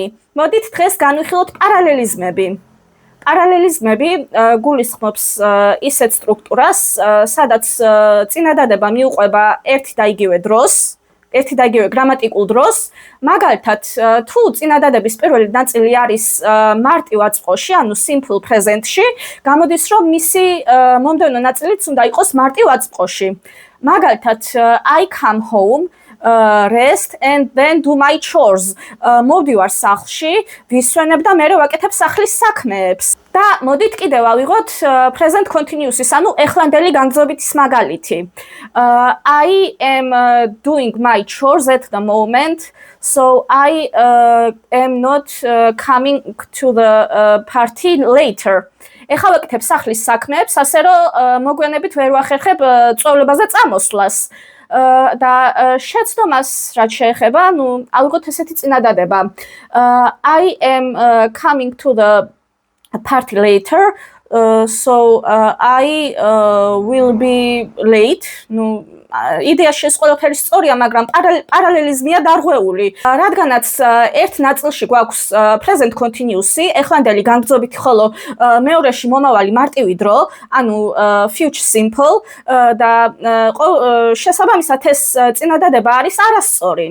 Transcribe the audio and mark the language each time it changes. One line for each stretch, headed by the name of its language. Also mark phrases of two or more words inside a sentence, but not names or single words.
Georgian: მოდით დღეს განვიხილოთ პარალელიზმები. პარალელიზმები გულისხმობს ისეთ სტრუქტურას, სადაც წინადადება მიუყვება ერთი და იგივე დროს, ერთი და იგივე გრამატიკულ დროს. მაგალითად, თუ წინადადების პირველი ნაწილი არის მარტივ აწყოში, ანუ
English: simple present-
Georgian: ში, გამოდის, რომ მისი მომდევნო ნაწილიც უნდა იყოს მარტივ აწყოში. მაგალითად,
English: I come home, rest and then do my chores.
Georgian: მოვდივარ სახლში, ვისვენებ და მერე ვაკეთებ სახლის საქმეებს. და მოდით კიდევ ავიღოთ
English: present continuous-
Georgian: ის, ანუ ეხლანდელი განგრძობითის მაგალითი.
English: I am doing my chores at the moment, so I am not coming to the party later.
Georgian: ეხლა ვაკეთებ სახლის საქმეებს, ასე რომ მოგვიანებით ვერ ვახერხებ წვეულებაზე წამოსვლას. და შეცდომას რაც შეეხება, ავიღოთ ესეთი წინადადება.
English: I am coming to the party later, so I will be late.
Georgian: იდეაში ეს ყველაფერი სწორია, მაგრამ პარალელიზმია დარღვეული. რადგანაც ერთ ნაწილში გვაქვს
English: present continuous-
Georgian: ი, ეხლანდელი განგრძობითი, ხოლო მეორეში მომავალი მარტივი დრო, ანუ
English: future simple
Georgian: და შესაბამისად ეს წინადადება არის არასწორი.